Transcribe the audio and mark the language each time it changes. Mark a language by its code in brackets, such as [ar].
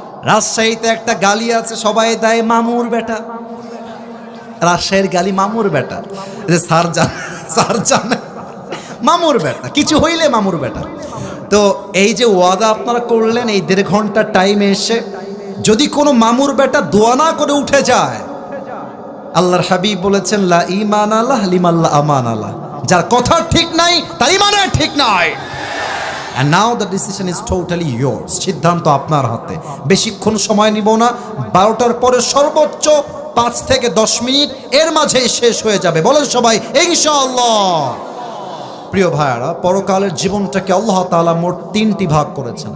[bn] রাজশাহীতে একটা গালি আছে, সবাই দেয় মামুর বেটা। রাজশাহীর গালি মামুর বেটা, যে স্যার জানে মামুর বেটা, কিছু হইলে মামুর বেটা। তো এই যে ওয়াদা আপনারা করলেন এই 1.5 ঘন্টা টাইমে এসে, যদি কোনো মামুর বেটা দোয়া না করে উঠে যায়, আল্লাহর হাবিব বলেছেন [ar] লা ঈমান আল্লাহ লিমাল্লা আমান আল্লাহ, [bn] যার কথা ঠিক নাই তার ইমানের ঠিক নাই। [en] And now the decision is totally yours. [bn] সিদ্ধান্ত আপনার হাতে। বেশিক্ষণ সময় নিব না, 12টার পরে সর্বোচ্চ 5 থেকে 10 মিনিট, এর মাঝেই শেষ হয়ে যাবে। বলেন সবাই ইনশাআল্লাহ। প্রিয় ভাইয়ারা, পরকালের জীবনটাকে আল্লাহ তাআলা মোট 3টি ভাগ করেছেন।